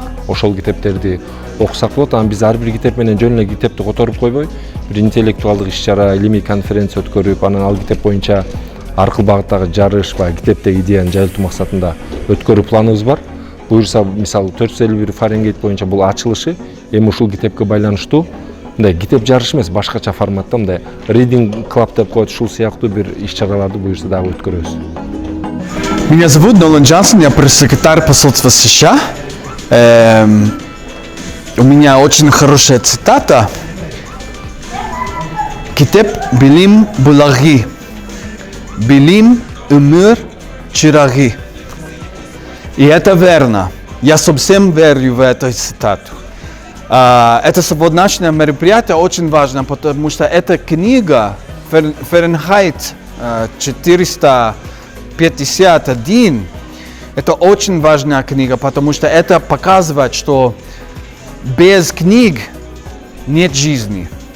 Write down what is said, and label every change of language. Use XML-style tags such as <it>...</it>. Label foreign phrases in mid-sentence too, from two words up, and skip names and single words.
<ky>Ошол китептерди окусак болот. Анан биз ар бир китеп менен жөн эле китепти которуп койбой, бир интеллектуалдык иш-чара, илимий конференция өткөрүп, анан ал китеп боюнча ар кыл багыттагы жарыш, китептеги идеяны жайылтуу максатында өткөрүү планыбыз бар. Буюрса, мисалы 451 Фаренгейт боюнча бул ачылышы, эми ушул китепке байланыштуу мындай китеп жарышы эмес, башкача форматта мындай</ky> <en>Reading Club</en> <ky>деп коет, ушул сыяктуу бир иш-чараларды буюрса дагы өткөрөбүз.</ky> <ru>Меня зовут Нолан Джонсон, я пресс-секретарь посольства США. У меня очень хорошая цитата.</ru> <ky>Китеп билим булаги, билим умыр чираги.</ky> <ru>И это верно. Я совсем верю в эту цитату. Это свободное мероприятие очень важно, потому что эта книга Фahrenheit 451, это очень важная книга, потому что это показывает, что без книг нет жизни.</ru>